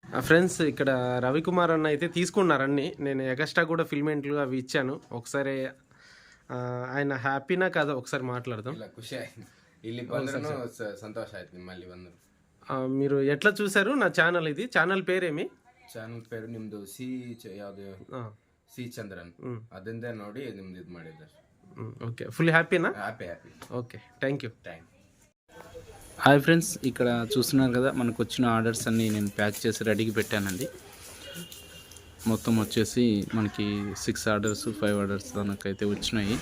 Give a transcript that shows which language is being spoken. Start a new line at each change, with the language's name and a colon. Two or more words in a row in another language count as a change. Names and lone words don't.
Telugu: ఫ్రెండ్స్ ఇక్కడ రవికుమార్ అన్న అయితే తీసుకున్నారన్ని. నేను ఎగస్ట్రా కూడా ఫిల్మెంట్లు అవి ఇచ్చాను. ఒకసారి ఆయన హ్యాపీనా కాదా ఒకసారి మాట్లాడదాం.
Kannada: ಖುಷಿ ಆಯ್ತು ಇಲ್ಲಿ ಬಂದ್ರೂ ಸಂತೋಷ ಆಯ್ತು ನಿಮ್ಮಲ್ಲಿ ಬಂದ್ರು.
Telugu: మీరు ఎట్లా చూసారు నా ఛానల్? ఇది ఛానల్ పేరేమి?
Kannada: ಚಾನಲ್ ಪೇರು ನಿಮ್ದು ಯಾವ್ದು ಸಿ ಚಂದ್ರನ್ ಅದರಿಂದ ನೋಡಿ ನಿಮ್ದು ಇದು ಮಾಡಿದ್ದಾರೆ.
Telugu: ఓకే, ఫుల్ హ్యాపీనా? హ్యాపీ.
English: okay, thank you. hi friends,
Telugu: ఇక్కడ చూస్తున్నారు కదా మనకు వచ్చిన ఆర్డర్స్ అన్నీ నేను ప్యాక్ చేసి రెడీకి పెట్టానండి. మొత్తం వచ్చేసి మనకి 6 ఆర్డర్స్ 5 ఆర్డర్స్ దానికైతే వచ్చినాయి.